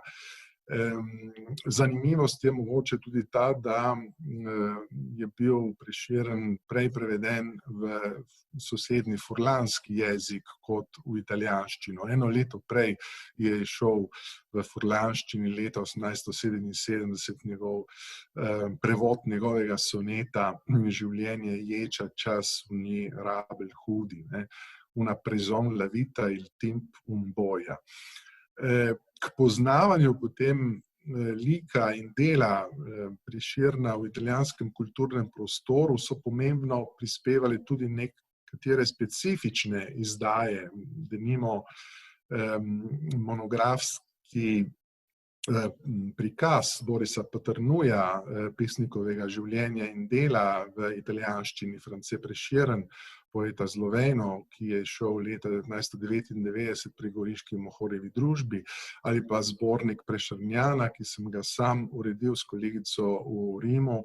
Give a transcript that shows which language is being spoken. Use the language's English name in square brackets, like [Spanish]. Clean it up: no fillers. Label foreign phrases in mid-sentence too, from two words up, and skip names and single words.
[Slovenian] Zanimivost je mogoče tudi ta, da je bil Prešeren prej preveden v sosednji furlanski jezik kot v italijanščino. Eno leto prej je šel v furlanščini leta 1877 prevod njegovega soneta Življenje ječa, čas v njej rabel hudi, [Friulian] una prezon la vita il timp un boja. [Slovenian] K poznavanju potem lika in dela Prešerna v italijanskem kulturnem prostoru so pomembno prispevali tudi katere specifične izdaje, denimo monografski prikaz Borisa Paternuja, pesnikovega življenja in dela v italijanščini, France Prešeren, [Italian] poeta Sloveno, [Slovenian] ki je šel leta 1999 pri Goriški Mohorjevi družbi, ali pa zbornik Prešernjana, ki sem ga sam uredil s kolegico v Rimu.